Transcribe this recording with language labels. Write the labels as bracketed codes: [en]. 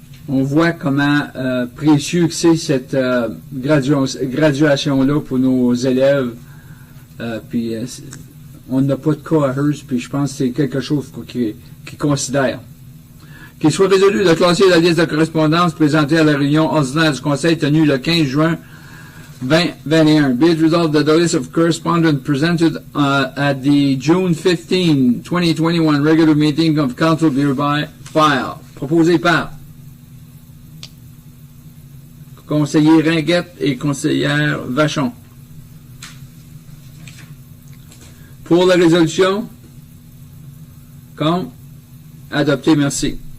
[fr] On voit comment précieux que c'est cette graduation-là pour nos élèves. Puis on n'a pas de cas à Hearst, puis je pense que c'est quelque chose qu'ils considèrent. Qu'il soit résolu de classer la liste de correspondance présentée à la réunion ordinaire du Conseil tenue le 15 juin 2021. [en] Be it resolved that the list of correspondence presented at the June 15, 2021 regular meeting of Council be hereby filed. [fr] Proposé par conseiller Ringuette et conseillère Vachon. Pour la résolution, contre, adopté, merci.